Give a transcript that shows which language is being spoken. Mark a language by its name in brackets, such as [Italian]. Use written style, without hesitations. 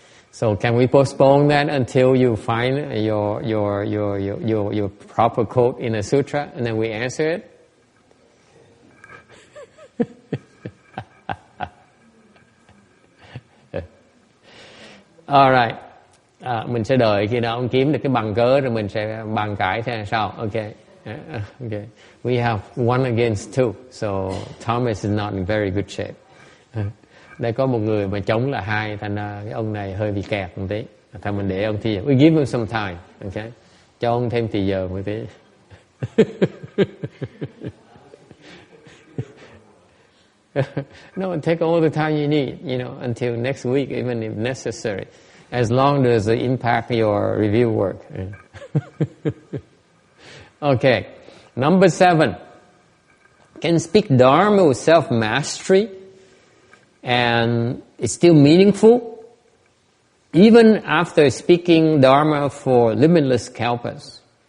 [English] So can we postpone that until you find your proper quote in a sutra, and then we answer it? All right. [Vietnamese] Mình sẽ đợi khi nào ông kiếm được cái bằng cớ rồi mình sẽ bàn cãi thế sao? [English] Okay. Okay. We have one against two, so Thomas is not in very good shape. [Vietnamese] Đây có một người mà chống là hai, thành ra cái ông này hơi bị kẹt một tí. Thôi mình để ông thì [English] we give him some time, okay? [Vietnamese] Cho ông thêm thì giờ một tí. [English] No, take all the time you need, until next week, even if necessary, as long as it impact your review work. Okay, number 7. Can speak Dharma with self-mastery and it's still meaningful even after speaking Dharma for limitless kalpas.